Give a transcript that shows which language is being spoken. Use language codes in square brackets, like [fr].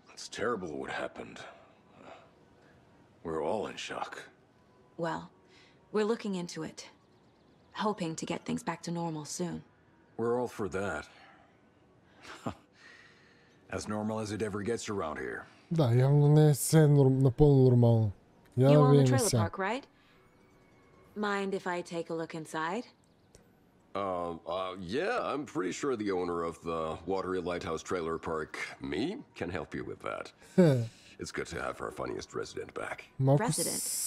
[en] It's terrible what happened. We're all in shock. Well, we're looking into it, hoping to get things back to normal soon. We're all for that. As normal as it ever gets around here. [bg] Да, явно не е все напълно нормално. [en] You own the trailer park, right? Mind if I take a look inside? Yeah, I'm pretty sure the owner of the Watery Lighthouse Trailer Park, me, can help you with that. It's good to have our funniest resident back. Resident?